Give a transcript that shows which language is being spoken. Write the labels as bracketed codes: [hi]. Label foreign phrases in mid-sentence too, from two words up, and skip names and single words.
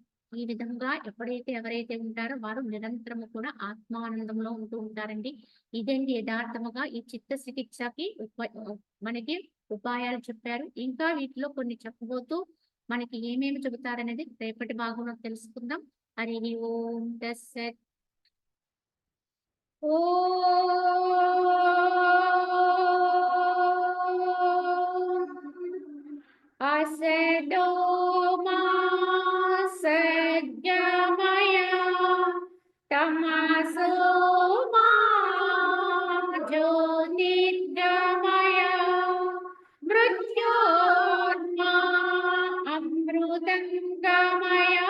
[te] ఈ విధంగా ఎప్పుడైతే ఎవరైతే ఉంటారో వారు నిరంతరము కూడా ఆత్మానందంలో ఉంటూ ఉంటారండి. ఇదండి యథార్థముగా ఈ చిత్త చికిత్సకి మనకి ఉపాయాలు చెప్పారు. ఇంకా వీటిలో కొన్ని చెప్పబోతూ మనకి ఏమేమి చెబుతారనేది రేపటి భాగంలో తెలుసుకుందాం. [sa] హరి ఓం తస్సత్. असतो मा सद्गमय तमसो मा ज्योतिर्गमय मृत्योर्मा अमृतङ्गमय